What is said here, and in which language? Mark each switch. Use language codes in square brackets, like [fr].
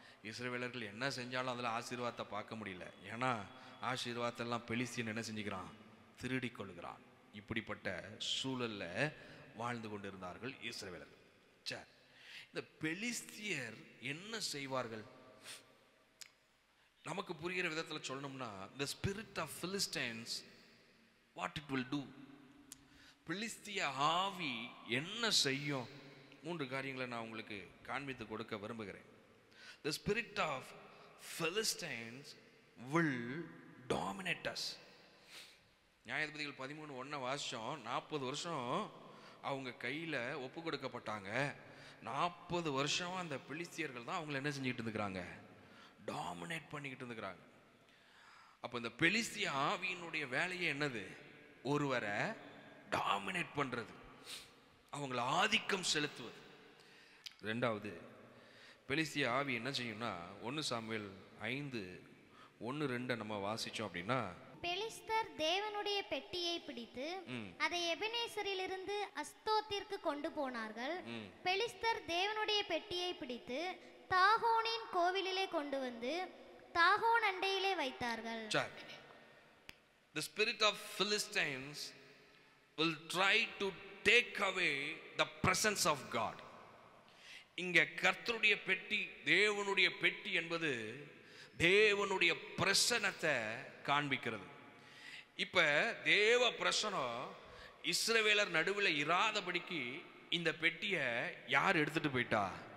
[ta] இஸ்ரவேலர்கள் என்ன செஞ்சாலும் அதில் ஆசீர்வாதத்தை பார்க்க முடியல. ஏன்னா ஆசீர்வாதத்தெல்லாம் பெலிஸ்தியன் என்ன செஞ்சுக்கிறான்? திருடி கொள்கிறான். இப்படிப்பட்ட சூழல்ல வாழ்ந்து கொண்டிருந்தார்கள் இஸ்ரவேலர்கள். சரி, இந்த பெலிஸ்தியர் என்ன செய்வார்கள்? நமக்கு புரிகிற விதத்தில் சொல்லணும்னா, [en] the spirit of Philistines, what it will do? [ta] பெலிஸ்திய ஆவி என்ன செய்யும்? 3 காரியங்களை நான் உங்களுக்கு காண்பித்து கொடுக்க விரும்புகிறேன். [en] The spirit of Philistines will dominate us. [ta] நியாயாதிபதிகள் 13:1 வாசிச்சோம். 40 வருஷம் அவங்க கையில ஒப்பு கொடுக்கப்பட்டாங்க. 40 வருஷம் அந்த பெலிஸ்தியர்கள் தான் அவங்களை என்ன செஞ்சுக்கிட்டு இருந்துக்கிறாங்க? டாமினேட் பண்ணிக்கிட்டு இருந்துக்கிறாங்க. அப்ப இந்த பெலிஸ்திய ஆவியினுடைய வேலையே என்னது? ஒருவரை டாமினேட் பண்றது, அவங்களை ஆதிக்கம் செலுத்துவது. 2வது, பெலிஸ்திய ஆவி என்ன செய்யும்னா, 1 சாமுவேல் 5:1-2 நம்ம வாசிச்சோம் அப்படின்னா, பெலிஸ்தர் தேவனுடைய பெட்டியை பிடித்து அதை எபெனேசரிலிருந்து அஸ்தோத்திற்கு கொண்டு போனார்கள். பெலிஸ்தர் தேவனுடைய பெட்டியை பிடித்து தாகோனின் கோவிலிலே கொண்டு வந்து தாகோன் அண்டையிலே வைத்தார்கள். [en] The spirit of Philistines will try to take away the presence of God. [ta] இங்க கர்த்தருடைய பெட்டி, தேவனுடைய பெட்டி என்பது தேவனுடைய பிரசன்னத்தை காண்பிக்கிறது. இப்ப தேவ பிரசனம் இஸ்ரவேலர் நடுவில் இராதபடிக்கு இந்த பெட்டியை யார் எடுத்துட்டு போயிட்டா?